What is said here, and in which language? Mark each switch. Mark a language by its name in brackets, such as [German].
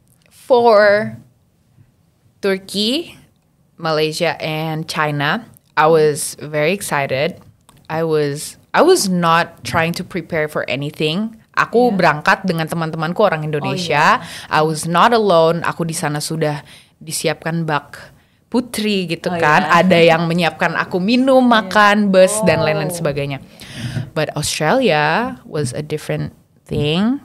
[English] For Turkey, Malaysia and China, I was very excited. I was not trying to prepare for anything. [Indonesian] Aku berangkat dengan teman-temanku orang Indonesia. [English] I was not alone. [Indonesian] Aku di sana sudah disiapkan bak putri gitu kan. Ada yang menyiapkan aku minum, makan, bus dan lain-lain sebagainya. [English] But Australia was a different thing.